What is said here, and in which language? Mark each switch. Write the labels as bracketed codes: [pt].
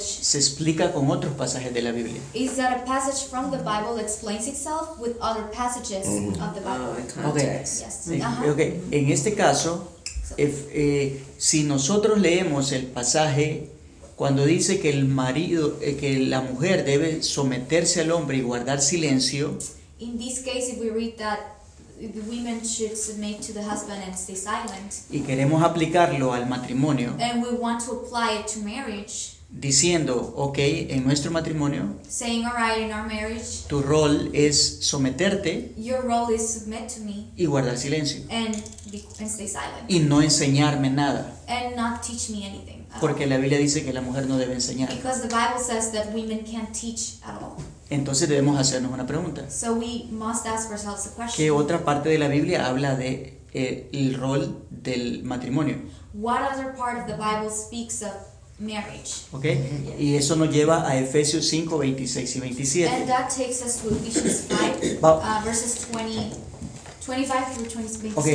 [es] Se explica con otros pasajes de la Biblia. [en] Is that a passage from the Bible explains itself with other passages of the Bible? Okay. Okay. [es] En este caso, si nosotros leemos el pasaje cuando dice que el marido, que la mujer debe someterse al hombre y guardar silencio. [en] In this case, if we read that the women should submit to the husband and stay silent. [es] Y queremos aplicarlo al matrimonio. [en] And we want to apply it to marriage. [es] Diciendo, okay, en nuestro matrimonio. [en] Saying, all right, in our marriage. [es] Tu rol es someterte. [en] Your role is submit to me. [es] Y guardar silencio. [en] And stay silent. [es] Y no enseñarme nada. [en] And not teach me anything. [es] Porque la Biblia dice que la mujer no debe enseñar. [en] Because the Bible says that women can't teach at all. [es] Entonces debemos hacernos una pregunta. [en] So we must ask ourselves a question. [es] ¿Qué otra parte de la Biblia habla de el rol del matrimonio? [en] What other part of the Bible speaks of marriage? Okay. [es] Yeah. Y eso nos lleva a Efesios 5, 26 y 27. [en] And that takes us to Ephesians 5, verses 21 through 27.